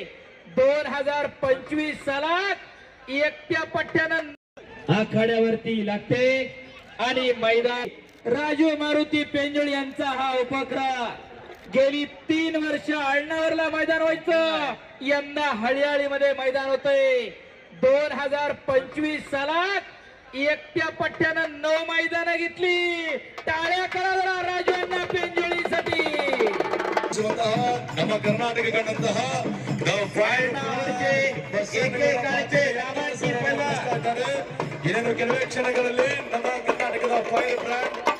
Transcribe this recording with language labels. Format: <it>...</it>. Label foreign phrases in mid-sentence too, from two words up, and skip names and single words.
<mr>2025 सालात एकट्या पट्ट्यानं आखाड्यावरती लागते आणि मैदान राजू मारुती पेंजोळ यांचा हा उपक्रम गेली 3 वर्ष आळणावरला मैदान व्हायचं, यंदा हळियाळीमध्ये मैदान होतंय. 2025 सालात एकट्या पट्ट्यानं 9 मैदानं घेतली. टाळ्या करा जरा राजू अण्णा पेंजोळीसाठी.</mr> <kn>ನಮ್ಮ ಕರ್ನಾಟಕ ಕಂಡಂತಹ ಇನ್ನೇನು ಕೆಲವೇ ಕ್ಷಣಗಳಲ್ಲಿ ನಮ್ಮ ಕರ್ನಾಟಕದ</kn> <en>fire brand</en>